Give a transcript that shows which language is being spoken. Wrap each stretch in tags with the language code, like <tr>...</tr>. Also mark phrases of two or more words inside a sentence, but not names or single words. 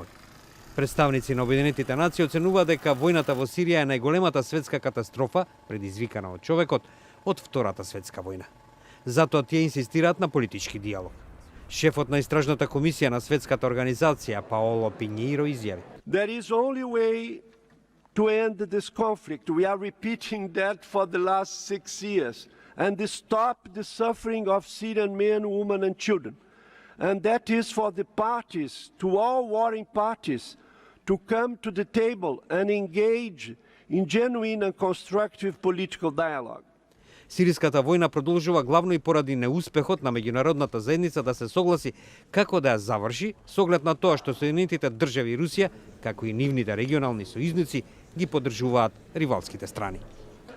<mk>Представници на Обединетите нации оценуваат дека војната во Сирија е најголемата светска катастрофа, предизвикана од човекот, од Втората светска војна. Затоа тие инсистираат на политички диалог. Шефот на истражната комисија на светската организација Паоло Пинјеиро изјави:</mk> <en>There is only way to end this conflict. We are repeating that for the last 6 years and to stop the suffering of Syrian men, women and children. And that is for the parties, to all warring parties, to come to the table and engage in genuine and constructive political dialogue.</en> <mk>Сириската војна продолжува главно и поради неуспехот на меѓународната заедница да се согласи како да ја заврши, со оглед на тоа што Соединетите држави и Русија, како и нивните регионални сојузници, ги поддржуваат ривалските страни.</mk>